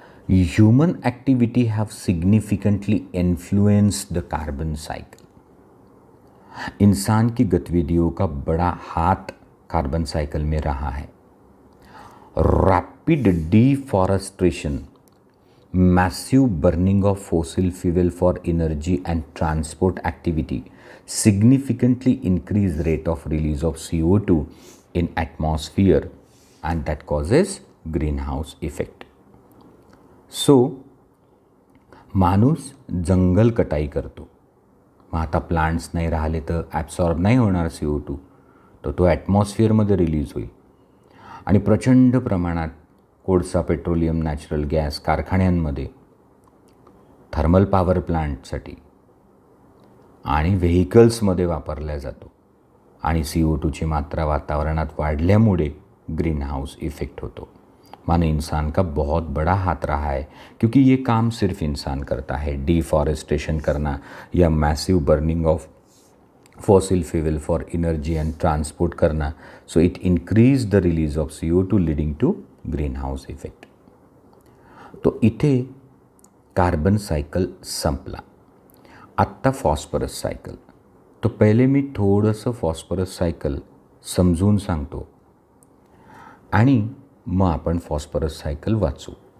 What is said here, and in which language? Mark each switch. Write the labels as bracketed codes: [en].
[en] Human activity have significantly influenced the carbon cycle. [hi] इंसान की गतिविधियों का बड़ा हाथ कार्बन साइकिल में रहा है. [en] Rapid deforestation, massive burning of fossil fuel for energy and transport activity significantly increase rate of release of CO2 in atmosphere, and that causes greenhouse effect. [mr] So माणूस जंगल कटाई करतो, मग आता प्लांट्स नाही राहिले तर ॲब्सॉर्ब नाही होणार CO2, तर तो ॲटमॉस्फिअरमध्ये रिलीज होईल. आणि प्रचंड प्रमाणात कोळसा, पेट्रोलियम, नॅचरल गॅस कारखान्यांमध्ये, थर्मल पॉवर प्लांटसाठी आणि व्हेकल्समध्ये वापरला जातो, आणि CO2ची मात्रा वातावरणात वाढल्यामुळे ग्रीन हाउस इफेक्ट होतो. [hi] माने इंसान का बहुत बड़ा हाथ रहा है, क्योंकि ये काम सिर्फ इंसान करता है, डिफॉरेस्टेशन करना या [en] massive burning of fossil fuel for energy and transport [hi] करना. [en] So it increase the release of CO2 leading to greenhouse effect. [mr] तो इथे कार्बन सायकल संपला. आत्ता फॉस्फरस सायकल. तो पहिले मी थोडंसं फॉस्फरस सायकल समजून सांगतो आणि मग आपण फॉस्फरस सायकल वाचू.